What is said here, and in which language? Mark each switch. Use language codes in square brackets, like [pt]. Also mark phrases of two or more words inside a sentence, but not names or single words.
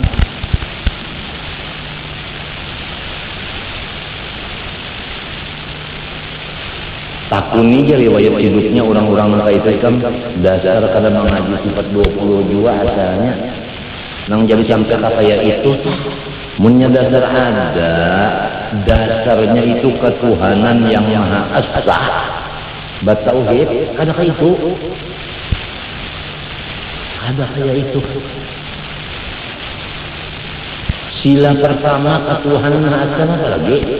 [bjn] Takuni aja riwayat hidupnya orang-orang mereka itu kan dasar kada mengaji sifat 20 jua asalnya nang jadi sampai kayak itu munnya dasar ada dasarnya itu [id] ketuhanan yang maha esa. [bjn] Batauhid, ada kayak itu, Sila pertama ketuhanan akan apa lagi?